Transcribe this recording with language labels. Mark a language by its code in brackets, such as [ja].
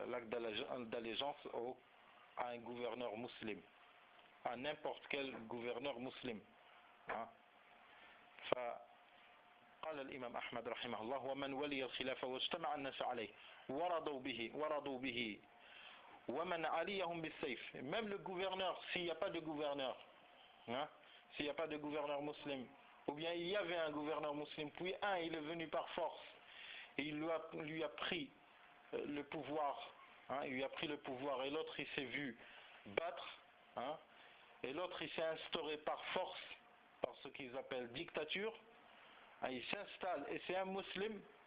[fr] d'allégeance à un gouverneur musulman, à n'importe quel gouverneur musulman. [ar] فقال الإمام أحمد رحمه الله ومن ولي الخلافة واجتمع الناس عليه ورضوا به ومن عليهم بالسيف. [fr] Même le gouverneur, s'il n'y a pas de gouverneur, s'il n'y a pas de gouverneur musulman, ou bien il y avait un gouverneur musulman, puis il est venu par force et il lui a pris le pouvoir, il lui a pris le pouvoir, et l'autre il s'est vu battre, et l'autre il s'est instauré par force, par ce qu'ils appellent dictature, il s'installe et c'est un musulman,